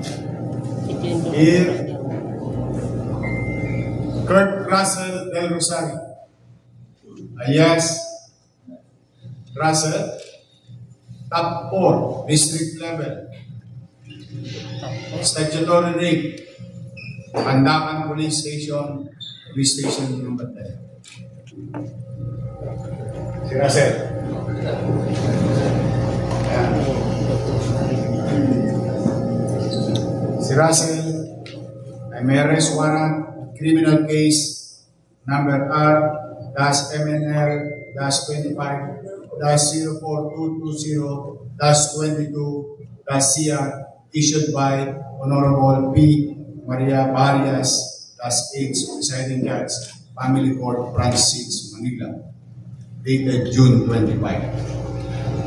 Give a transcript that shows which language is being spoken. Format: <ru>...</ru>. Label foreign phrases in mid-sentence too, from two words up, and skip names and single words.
<en>Here, Kurt Russell Del Rosario, alias Russell, top 4, district level, statutory rape, Pandakan Police Station, Police Station number 10.</en> <tl>Si Russell. Ayan. Si Russell ay may</tl> <en>arrest warrant, criminal case number R-MNL-255-04220-22-CR issued by Honorable P. Maria Barrias, +8, presiding judge, Family Court, Branch 6, Manila, dated June 25.</en>